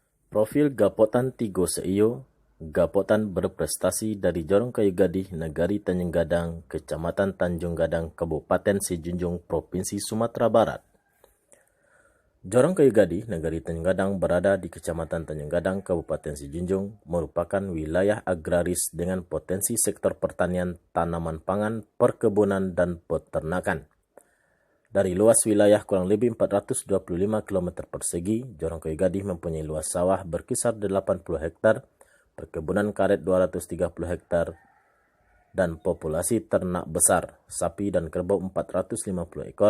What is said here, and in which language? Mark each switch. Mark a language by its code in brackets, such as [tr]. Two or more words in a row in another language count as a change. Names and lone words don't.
[id] Profil Gapotan Tigo Seiyo, Gapotan berprestasi dari Jorong Kayu Gadih, Negari Tanjung Gadang, Kecamatan Tanjung Gadang, Kabupaten Sijunjung, Provinsi Sumatera Barat. Jorong Kayu Gadih, Negari Tanjung Gadang berada di Kecamatan Tanjung Gadang, Kabupaten Sijunjung, merupakan wilayah agraris dengan potensi sektor pertanian, tanaman pangan, perkebunan, dan peternakan. Dari luas wilayah kurang lebih 425 km persegi, Jorong Kayu Gadih mempunyai luas sawah berkisar 80 hektar, perkebunan karet 230 hektar, dan populasi ternak besar, sapi dan kerbau 450 ekor.